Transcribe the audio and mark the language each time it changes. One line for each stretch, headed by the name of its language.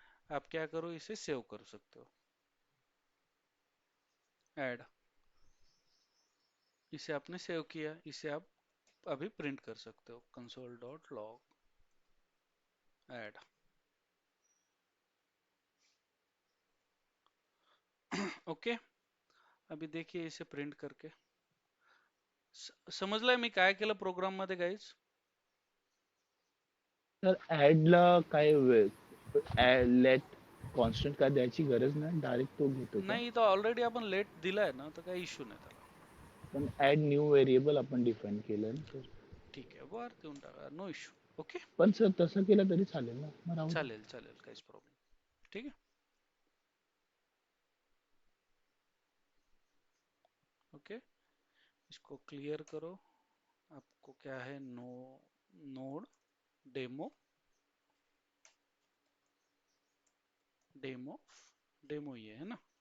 Hindi: आप क्या करो, इसे सेव कर सकते हो, ऐड, इसे आपने सेव किया, इसे आप अभी प्रिंट कर सकते हो, console dot log add.
Marathi: Okay,
Hindi: अभी देखिए इसे प्रिंट करके,
Marathi: समजलाय मी काय केलं प्रोग्राम मध्ये गाईज? तर ऍडला काय लेट कॉन्स्टंट का द्यायची गरज नाही, डायरेक्ट तो घेतो का? नाही, इथं ऑलरेडी आपण लेट दिलाय ना, तर काही इश्यू नाही त्याला। पण ऍड न्यू व्हेरिएबल आपण डिफाइन केलं ना सर. ठीक आहे, वर देऊन टाका, नो इश्यू। ओके, पण सर तसं केलं तरी चालेल ना, मग राहू दे. चालेल चालेल, काहीच प्रॉब्लेम,
Hindi: ठीक है। ओके, इसको क्लियर करो। आपको क्या है, नोड डेमो डेमो डेमो, ये है ना।